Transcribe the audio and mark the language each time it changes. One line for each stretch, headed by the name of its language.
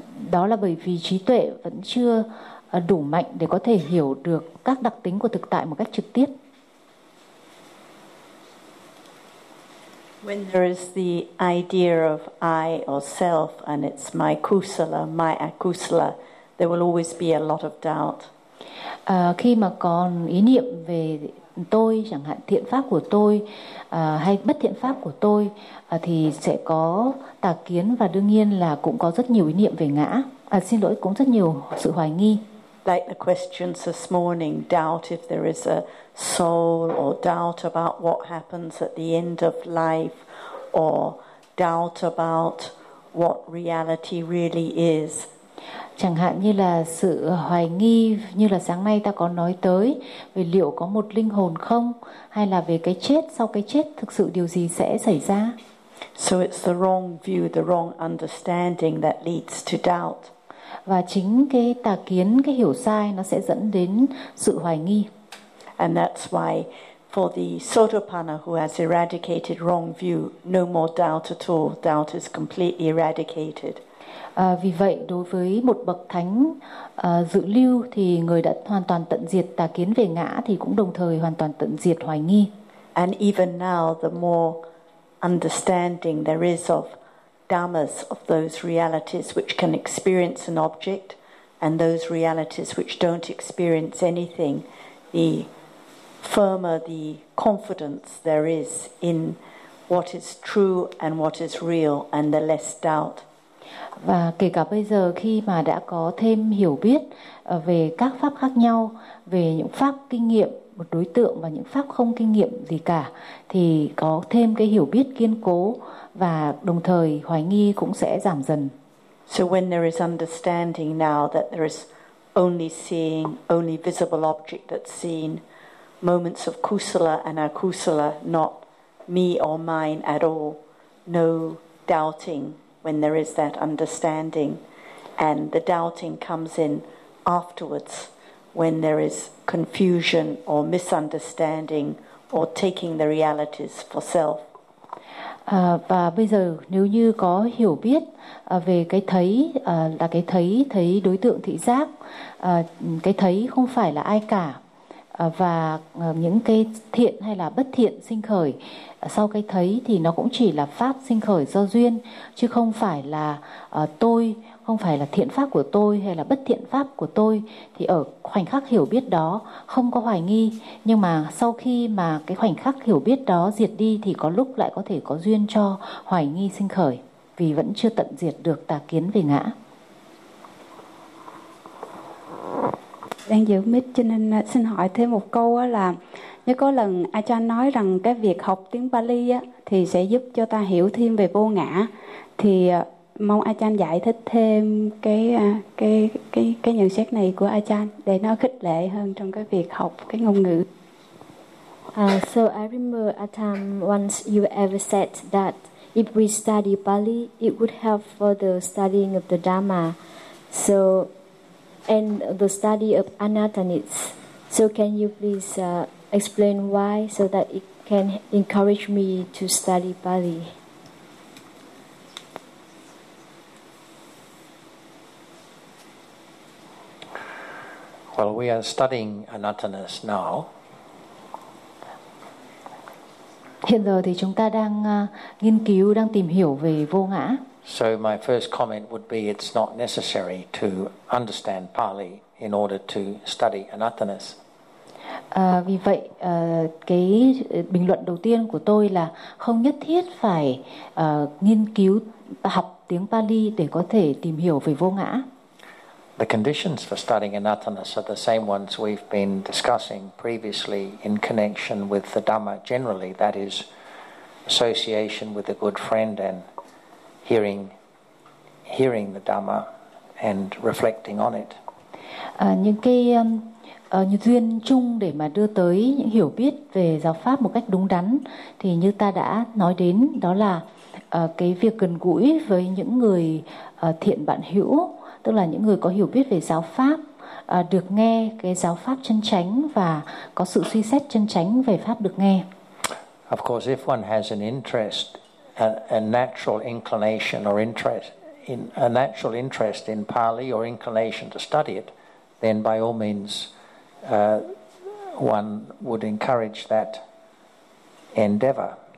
Vietnamese: Đó là bởi vì trí tuệ vẫn chưa đủ mạnh để có thể hiểu được các đặc tính của thực tại một cách trực tiếp.
English: When there is the idea of I or self and it's my akusala, there will always be a lot of doubt.
Vietnamese: Khi mà còn ý niệm về tôi, chẳng hạn thiện pháp của tôi hay bất thiện pháp của tôi, thì sẽ có tà kiến và đương nhiên là cũng có rất nhiều ý niệm về ngã. Xin lỗi, cũng rất nhiều sự hoài nghi.
English: Like the questions this morning, doubt if there is a soul, or doubt about what happens at the end of life, or doubt about what reality really is.
Vietnamese: Chẳng hạn như là sự hoài nghi, như là sáng nay ta có nói tới về liệu có một linh hồn không, hay là về cái chết, sau cái chết thực sự điều gì sẽ xảy ra.
English: So it's the wrong view, the wrong understanding that leads to doubt.
Vietnamese: Và chính cái tà kiến, cái hiểu sai, nó sẽ dẫn đến sự hoài nghi.
English: And that's why for the Sotapanna who has eradicated wrong view, no more doubt at all. Doubt is completely eradicated.
Vietnamese: Vì vậy đối với một bậc thánh dự lưu thì người đã hoàn toàn tận diệt tà kiến về ngã thì cũng đồng thời hoàn toàn tận diệt hoài nghi.
English: And even now the more understanding there is of dhammas, of those realities which can experience an object and those realities which don't experience anything, the firmer the confidence there is in what is true and what is real, and the less doubt.
Vietnamese: Và kể cả bây giờ khi mà đã có thêm hiểu biết về các pháp khác nhau, về những pháp kinh nghiệm một đối tượng và những pháp không kinh nghiệm gì cả, thì có thêm cái hiểu biết kiên cố và đồng thời hoài nghi cũng sẽ giảm dần.
English: So when there is understanding now that there is only seeing, only visible object that's seen, moments of kusala and akusala, not me or mine at all, no doubting. When there is that understanding, and the doubting comes in afterwards, when there is confusion or misunderstanding or taking the realities for self.
Vietnamese: Và bây giờ nếu như có hiểu biết về cái thấy là cái thấy thấy đối tượng thị giác, cái thấy không phải là ai cả, và những cái thiện hay là bất thiện sinh khởi sau cái thấy thì nó cũng chỉ là pháp sinh khởi do duyên, chứ không phải là tôi, không phải là thiện pháp của tôi hay là bất thiện pháp của tôi. Thì ở khoảnh khắc hiểu biết đó không có hoài nghi, nhưng mà sau khi mà cái khoảnh khắc hiểu biết đó diệt đi thì có lúc lại có thể có duyên cho hoài nghi sinh khởi, vì vẫn chưa tận diệt được tà kiến về ngã. Đang giữ mic cho nên xin hỏi thêm một câu là, nếu có lần Ajahn nói rằng cái việc học tiếng Pali thì sẽ giúp cho ta hiểu thêm về vô ngã, thì mong Ajahn giải thích thêm cái nhận xét này của Ajahn để nó khích lệ hơn trong cái việc học cái ngôn ngữ.
English: So I remember a time once you ever said that if we study Pali it would help for the studying of the Dhamma. So and the study of anatta needs. So can you please explain why, so that it can encourage me to study Pali? Well, we are studying anattaness now.
Vietnamese: Hiện giờ thì chúng ta đang nghiên cứu, đang tìm hiểu về vô ngã.
English: So my first comment would be it's not necessary to understand Pali in order to study anattaness.
Vietnamese: Vì vậy cái bình luận đầu tiên của tôi là không nhất thiết phải nghiên cứu học tiếng Pali để có thể tìm hiểu về vô ngã.
English: The conditions for studying anattaness are the same ones we've been discussing previously in connection with the Dhamma generally, that is association with a good friend and hearing the Dhamma and reflecting on it.
Vietnamese: Những cái như duyên chung để mà đưa tới những hiểu biết về giáo pháp một cách đúng đắn thì như ta đã nói đến, đó là cái việc gần gũi với những người thiện bạn hữu, tức là những người có hiểu biết về giáo pháp, được nghe cái giáo pháp chân chánh và có sự suy xét chân chánh về pháp được nghe.
English: Of course, if one has an interest, a natural inclination or interest in a natural interest in Pali or inclination to study it, then by all means one would encourage that endeavor.